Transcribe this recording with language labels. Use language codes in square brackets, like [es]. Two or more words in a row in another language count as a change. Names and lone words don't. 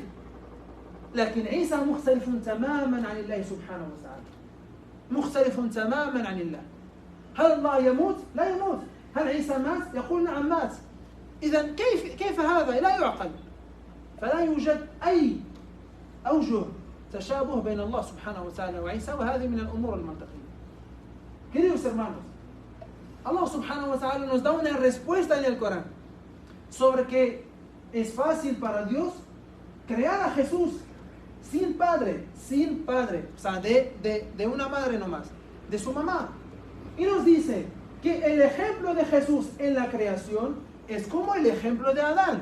[ar] لكن عيسى مختلف تماما عن الله سبحانه وتعالى، مختلف تماما عن الله. هل الله يموت؟ لا يموت. هل عيسى مات؟ يقول نعم مات. إذن كيف هذا؟ لا يعقل. فلا يوجد أي أوجه تشابه بين الله سبحانه وتعالى وعيسى، وهذه من الأمور المنطقية. [es] Queridos hermanos, [ar] الله سبحانه وتعالى [es] nos da una respuesta en el Corán sobre que es fácil para Dios crear a Jesús sin padre, o sea, de una madre nomás, de su mamá. Y nos dice que el ejemplo de Jesús en la creación es como el ejemplo de Adán.